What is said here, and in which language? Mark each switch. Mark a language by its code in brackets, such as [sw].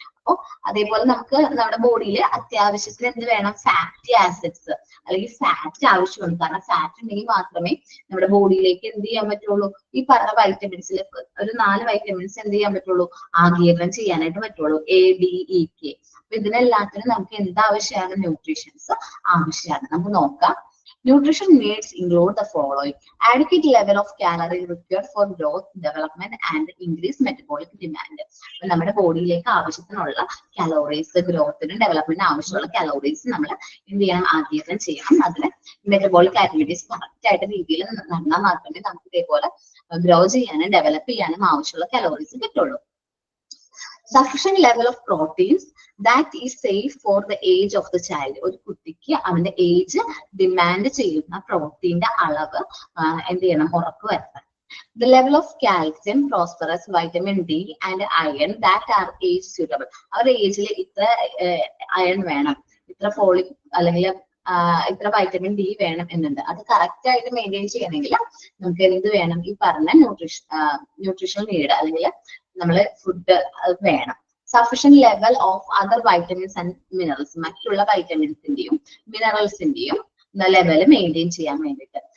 [ml] അപ്പൊ അതേപോലെ നമുക്ക് നമ്മുടെ ബോഡിയിൽ അത്യാവശ്യത്തിന് എന്ത് വേണം, ഫാറ്റി ആസിഡ്സ് അല്ലെങ്കിൽ ഫാറ്റ് ആവശ്യമുണ്ട്. കാരണം ഫാറ്റ് ഉണ്ടെങ്കിൽ മാത്രമേ നമ്മുടെ ബോഡിയിലേക്ക് എന്ത് ചെയ്യാൻ പറ്റുള്ളൂ, ഈ പറഞ്ഞ വൈറ്റമിൻസിൽ ഒരു 4 വൈറ്റമിൻസ് എന്ത് ചെയ്യാൻ പറ്റുള്ളൂ, ആഗിരണം ചെയ്യാനായിട്ട് പറ്റുള്ളൂ, എ, ഡി, ഇ, കെ. അപ്പൊ ഇതിനെല്ലാത്തിനും നമുക്ക് എന്താവശ്യമാണ്, ന്യൂട്രീഷൻസ് ആവശ്യമാണ്. നമുക്ക് നോക്കാം. [en] Nutrition needs include the following: adequate level of calorie required for growth, development and increased metabolic demand. [ml] നമ്മുടെ ബോഡിയിലേക്ക് ആവശ്യത്തിനുള്ള കലോറീസ്, ഗ്രോത്തിനും ഡെവലപ്മെന്റിനും ആവശ്യമുള്ള കലോറീസ് നമ്മൾ എന്ത് ചെയ്യണം, ആഗിരണം ചെയ്യണം. അതിന് മെറ്റബോളിക് ആക്ടിവിറ്റീസ് കറക്റ്റ് ആയിട്ട് രീതിയിൽ നടന്നാൽ മാത്രമേ നമുക്ക് ഇതേപോലെ ഗ്രോ ചെയ്യാനും ഡെവലപ്പ് ചെയ്യാനും ആവശ്യമുള്ള കലോറീസ് കിട്ടുള്ളൂ. [en] Sufficient level of proteins that is safe for the age of the child. [ml] ഒരു കുട്ടിക്ക് അവന്റെ ഏജ് ഡിമാൻഡ് ചെയ്യുന്ന പ്രോട്ടീന്റെ അളവ് എന്ത് ചെയ്യണം, ഉറപ്പുവരുത്തണം. [en] The level of calcium, phosphorus, vitamin D and iron that are age suitable. [ml] അവരുടെ ഏജിൽ ഇത്ര അയൺ വേണം, ഇത്ര ഫോളിക് അല്ലെങ്കിൽ ഇത്ര വൈറ്റമിൻ ഡി വേണം എന്നുണ്ട്. അത് കറക്റ്റ് ആയിട്ട് മെയിൻറ്റെയിൻ ചെയ്യണമെങ്കിൽ നമുക്ക് എന്ത് വേണം, ഈ പറഞ്ഞ ന്യൂട്രീഷണൽ നീഡ് അല്ലെങ്കിൽ നമ്മള് ഫുഡ് വേണം. [en] sufficient level of other vitamins and minerals, [ml] മറ്റുള്ള വൈറ്റമിൻസിന്റെയും മിനറൽസിന്റെയും ലെവൽ മെയിൻറ്റെയിൻ ചെയ്യാൻ വേണ്ടിയിട്ട്.